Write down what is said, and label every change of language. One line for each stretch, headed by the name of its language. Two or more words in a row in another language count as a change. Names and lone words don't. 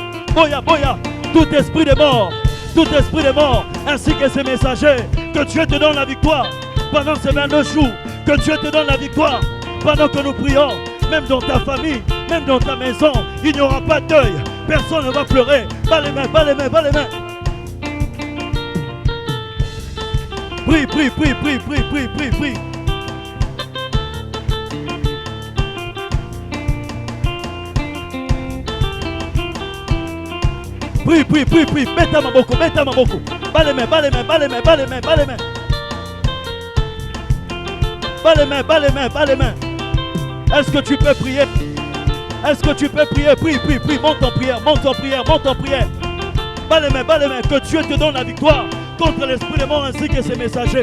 Lingala: Boya, boya,
French: tout esprit de mort, ainsi que ses messagers, que Dieu te donne la victoire pendant ces 22 jours. Que Dieu te donne la victoire pendant que nous prions. Même dans ta famille, même dans ta maison, il n'y aura pas de deuil. Personne ne va pleurer. Bas les mains, bas les mains, bas les mains. Prie, prie, prie, prie, prie, prie, prie, prie. Prie, prie, prie, prie.
Lingala: Beta maboko, beta maboko.
French: Bas les mains, bas les mains, bas les mains, bas les mains, bas les mains. Bas les mains, bas les mains, bas les mains. Est-ce que tu peux prier? Est-ce que tu peux prier? Prie, prie, prie. Monte en prière, monte en prière, monte en prière. Bas les mains, bas les mains. Que Dieu te donne la victoire contre l'esprit de mort ainsi que ses messagers.